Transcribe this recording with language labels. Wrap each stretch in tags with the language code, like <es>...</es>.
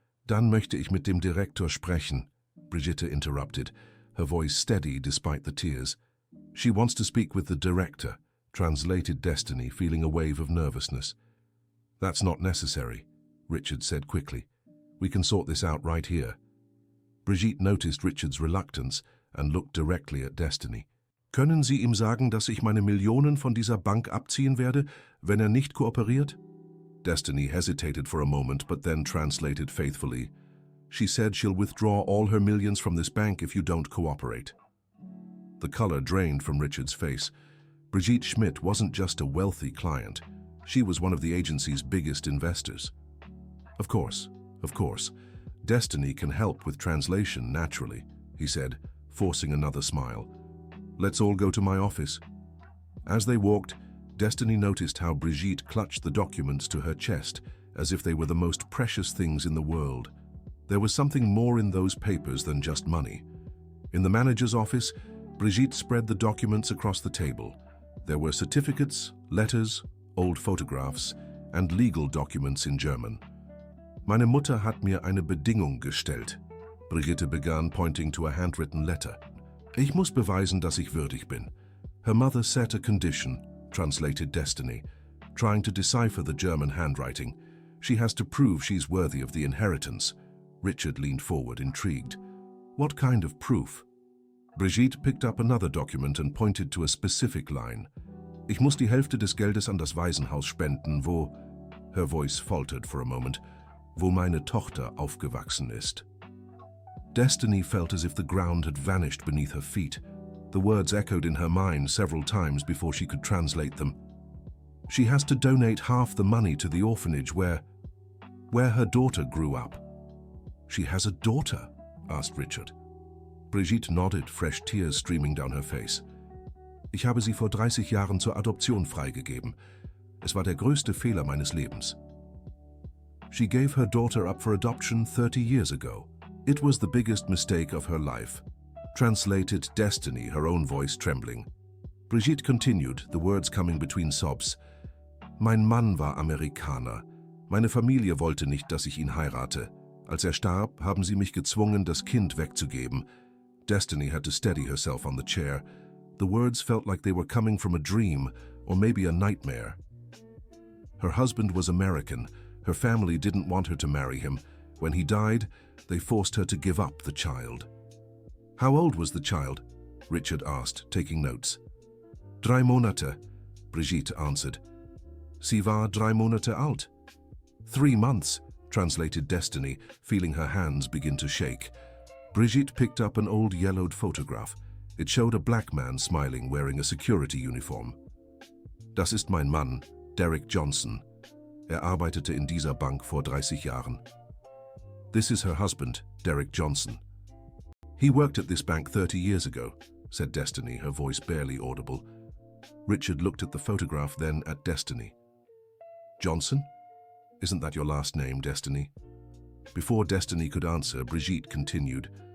<de>"Dann möchte ich mit dem Direktor sprechen,"</de> <en>Brigitte interrupted, her voice steady despite the tears. "She wants to speak with the director," translated Destiny, feeling a wave of nervousness. "That's not necessary," Richard said quickly. "We can sort this out right here." Brigitte noticed Richard's reluctance and looked directly at Destiny.</en> <de>"Können Sie ihm sagen, dass ich meine Millionen von dieser Bank abziehen werde, wenn nicht kooperiert?"</de> <en>Destiny hesitated for a moment but then translated faithfully. She said she'll withdraw all her millions from this bank if you don't cooperate. The color drained from Richard's face. Brigitte Schmidt wasn't just a wealthy client. She was one of the agency's biggest investors. Of course. Destiny can help with translation naturally, he said, forcing another smile. Let's all go to my office. As they walked, Destiny noticed how Brigitte clutched the documents to her chest as if they were the most precious things in the world. There was something more in those papers than just money. In the manager's office, Brigitte spread the documents across the table. There were certificates, letters, old photographs, and legal documents in German.</en> <de>Meine Mutter hat mir eine Bedingung gestellt.</de> <en>Brigitte began, pointing to a handwritten letter.</en> <de>Ich muss beweisen, dass ich würdig bin.</de> <en>Her mother set a condition, translated Destiny, trying to decipher the German handwriting. She has to prove she's worthy of the inheritance. Richard leaned forward, intrigued. What kind of proof? Brigitte picked up another document and pointed to a specific line.</en> <de>Ich muss die Hälfte des Geldes an das Waisenhaus spenden, wo...</de> <en>Her voice faltered for a moment.</en> <de>Wo meine Tochter aufgewachsen ist.</de> <en>Destiny felt as if the ground had vanished beneath her feet. The words echoed in her mind several times before she could translate them. She has to donate half the money to the orphanage where her daughter grew up. She has a daughter? Asked Richard. Brigitte nodded, fresh tears streaming down her face.</en> <de>Ich habe sie vor 30 Jahren zur Adoption freigegeben. Es war der größte Fehler meines Lebens.</de> <en>She gave her daughter up for adoption 30 years ago. It was the biggest mistake of her life. Translated Destiny, her own voice trembling. Brigitte continued, the words coming between sobs.</en> <de>Mein Mann war Amerikaner. Meine Familie wollte nicht, dass ich ihn heirate. Als starb, haben sie mich gezwungen, das Kind wegzugeben.</de> <en>Destiny had to steady herself on the chair. The words felt like they were coming from a dream, or maybe a nightmare. Her husband was American. Her family didn't want her to marry him. When he died, they forced her to give up the child. How old was the child? Richard asked, taking notes.</en> <de>3 Monate,</de> <en>Brigitte answered.</en> <de>Sie war 3 Monate alt.</de> <en>3 months, translated Destiny, feeling her hands begin to shake. Brigitte picked up an old yellowed photograph. It showed a black man smiling, wearing a security uniform.</en> <de>Das ist mein Mann, Derek Johnson. Arbeitete in dieser Bank vor 30 Jahren.</de> <en>This is her husband, Derek Johnson. He worked at this bank 30 years ago, said Destiny, her voice barely audible. Richard looked at the photograph, then at Destiny. Johnson? Isn't that your last name, Destiny? Before Destiny could answer, Brigitte continued.</en>